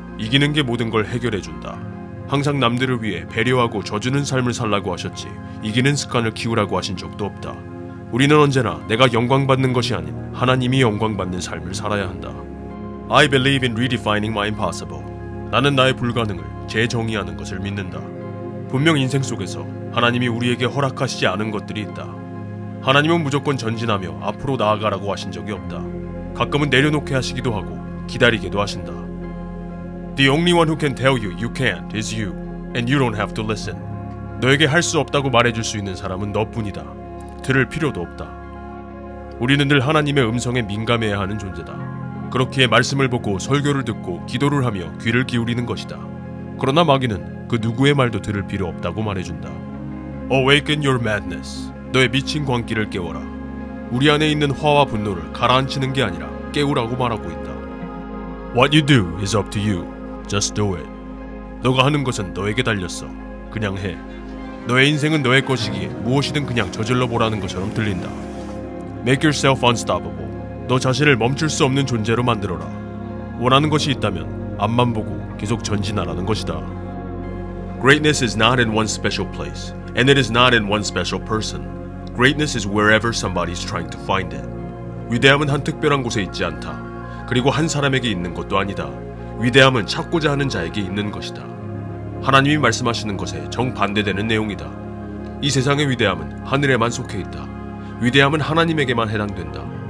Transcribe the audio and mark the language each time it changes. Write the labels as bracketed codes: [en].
[ko] 이기는 게 모든 걸 해결해준다. 항상 남들을 위해 배려하고 져주는 삶을 살라고 하셨지 이기는 습관을 키우라고 하신 적도 없다. 우리는 언제나 내가 영광받는 것이 아닌 하나님이 영광받는 삶을 살아야 한다. [en] I believe in redefining my impossible. [ko] 나는 나의 불가능을 재정의하는 것을 믿는다. 분명 인생 속에서 하나님이 우리에게 허락하시지 않은 것들이 있다. 하나님은 무조건 전진하며 앞으로 나아가라고 하신 적이 없다. 가끔은 내려놓게 하시기도 하고 기다리게도 하신다. [en] The only one who can tell you you can't is you, and you don't have to listen. [ko] 너에게 할 수 없다고 말해줄 수 있는 사람은 너뿐이다. 들을 필요도 없다. 우리는 늘 하나님의 음성에 민감해야 하는 존재다. 그렇기에 말씀을 보고 설교를 듣고 기도를 하며 귀를 기울이는 것이다. 그러나 마귀는 그 누구의 말도 들을 필요 없다고 말해준다. [en] Awaken your madness. [ko] 너의 미친 광기를 깨워라. 우리 안에 있는 화와 분노를 가라앉히는 게 아니라 깨우라고 말하고 있다. [en] What you do is up to you. Just do it. [ko] 너가 하는 것은 너에게 달렸어. 그냥 해. 너의 인생은 너의 것이기에 무엇이든 그냥 저질러 보라는 것처럼 들린다. [en] Make yourself unstoppable. [ko] 너 자신을 멈출 수 없는 존재로 만들어라. 원하는 것이 있다면 앞만 보고 계속 전진하라는 것이다. [en] Greatness is not in one special place, and it is not in one special person. Greatness is wherever somebody is trying to find it. [ko] 위대함은 한 특별한 곳에 있지 않다. 그리고 한 사람에게 있는 것도 아니다. 위대함은 찾고자 하는 자에게 있는 것이다. 하나님이 말씀하시는 것에 정반대되는 내용이다. 이 세상의 위대함은 하늘에만 속해 있다. 위대함은 하나님에게만 해당된다.